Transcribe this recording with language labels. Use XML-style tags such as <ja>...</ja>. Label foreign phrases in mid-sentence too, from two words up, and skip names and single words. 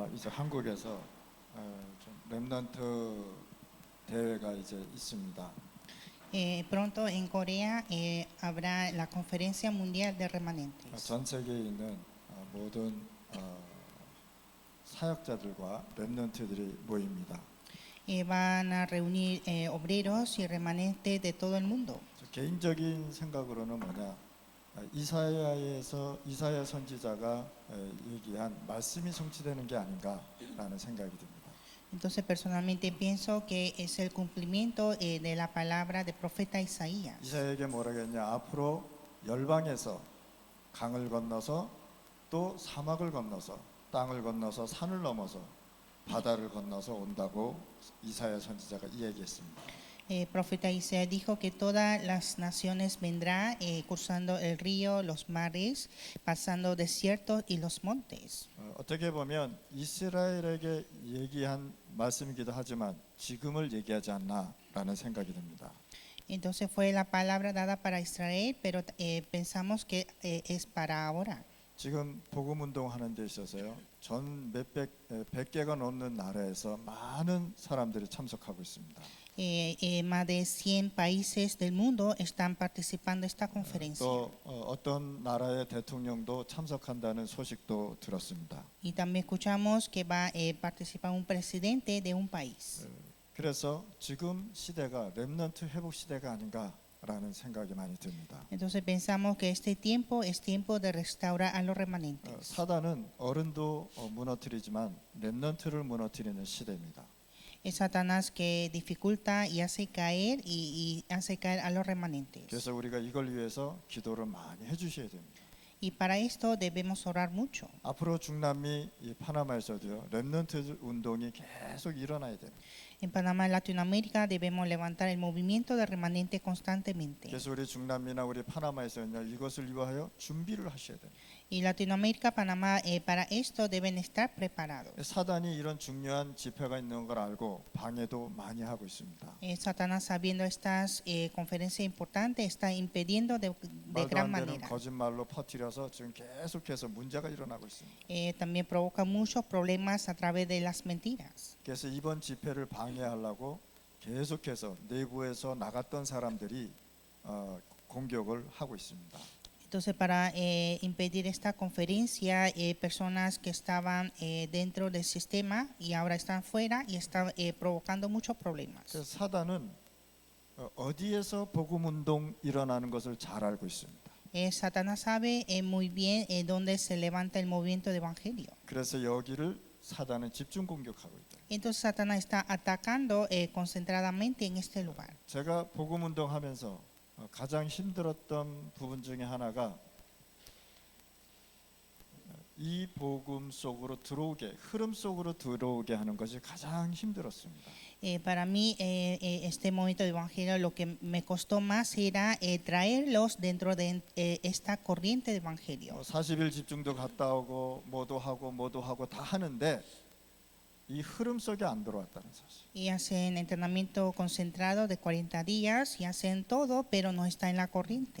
<ko>이제 한국에서 좀 렘넌트 대회가 이제 있습니다.</ko> <es>Pronto en Corea habrá la Conferencia Mundial de Remanentes.</es> <ko>전 세계에 있는 모든 사역자들과 렘넌트들이 모입니다.</ko> <es>Van a reunir obreros y remanentes de todo el mundo.</es> <ko>개인적인 생각으로는 뭐냐, 이사야 선지자가 얘기한 말씀이 성취되는 게 아닌가라는 생각이 듭니다.</ko> <es>Entonces personalmente pienso que es el cumplimiento de la palabra del profeta Isaías.</es> <ko>이사야에게 뭐라고 했냐, 앞으로 열방에서 강을 건너서 또 사막을 건너서 땅을 건너서 산을 넘어서 바다를 건너서 온다고 이사야 선지자가 이야기했습니다.</ko> <es>El profeta Isaías dijo que todas las naciones vendrán cruzando el río, los mares, pasando desiertos y los montes.</es> <ko>어떻게 보면 이스라엘에게 얘기한 말씀이기도 하지만 지금을 얘기하지 않나라는 생각이 듭니다.</ko> <es>Entonces fue la palabra dada para Israel, pero pensamos que es para ahora.</es> <ko>지금 복음 운동하는 데 있어서요, 전 100개가 넘는 나라에서 많은 사람들이 참석하고 있습니다.</ko> <es>Más de 100 países del mundo están participando en esta conferencia.</es> <ko>또 어떤 나라의 대통령도 참석한다는 소식도 들었습니다.</ko> <es>Y también escuchamos que va a participar un presidente de un país.</es> <ko>그래서 지금 시대가 렘넌트 회복 시대가 아닌가라는 생각이 많이 듭니다.</ko> <es>Entonces pensamos que este tiempo es tiempo de restaurar a los remanentes.</es> <ko>사단은 어른도 무너뜨리지만 렘넌트를 무너뜨리는 시대입니다.</ko> <es>Es Satanás que dificulta y hace caer y hace caer a los remanentes.</es> <ko>그래서 우리가 이걸 위해서 기도를 많이 해주셔야 됩니다.</ko> <es>Y para esto debemos orar mucho.</es> <ko>앞으로 중남미 이 파나마에서도요, 렘넌트 운동이 계속 일어나야 됩니다.</ko> <es>En Panamá, en Latinoamérica, debemos levantar el movimiento de remanente constantemente.</es> <ko>그래서 우리 중남미나 우리 파나마에서는요, 이것을 위하여 준비를 하셔야 됩니다.</ko> <es>Y Latinoamérica, Panamá, para esto deben estar preparados.</es> <ko>사단이 이런 중요한 집회가 있는 걸 알고 방해도 많이 하고 있습니다.</ko> <es>Satanás, sabiendo estas conferencias importantes, está impidiendo de</es> <ko>말도</ko> <es>gran</es> <ko>안 되는</ko> <es>manera.</es> <ko>거짓말로 퍼뜨려서 지금 계속해서 문제가 일어나고 있습니다.</ko> <es>También provoca muchos problemas a través de las mentiras.</es> <ko>그래서 이번 집회를 방해하려고 계속해서 내부에서 나갔던 사람들이 공격을 하고 있습니다.</ko> <es>Entonces, para impedir esta conferencia, personas que estaban dentro del sistema y ahora están fuera y están provocando muchos problemas.</es> <ko>그래서 사단은 어디에서 복음 운동 일어나는 것을 잘 알고 있습니다.</ko> <es>Satanás sabe muy bien dónde se levanta el movimiento de evangelio.</es> <ko>그래서 여기를 사단은 집중 공격하고 있다.</ko> <es>Entonces Satanás está atacando concentradamente en este lugar.</es> <ko>제가 복음 운동하면서 가장 힘들었던 부분 중에 하나가 이 복음 속으로 들어오게, 흐름 속으로 들어오게 하는 것이 가장 힘들었습니다.</ko> <es>Para mí, este movimiento de evangelio lo que me costó más era traerlos dentro de esta corriente de evangelio.</es> <ko>40일 집중도 갔다 오고 뭐도 하고 다 하는데 이 흐름 속에 안 들어왔다는 사실.</ko> <es>Y hacen entrenamiento concentrado de 40 días y hacen todo, pero no está en la corriente.</es>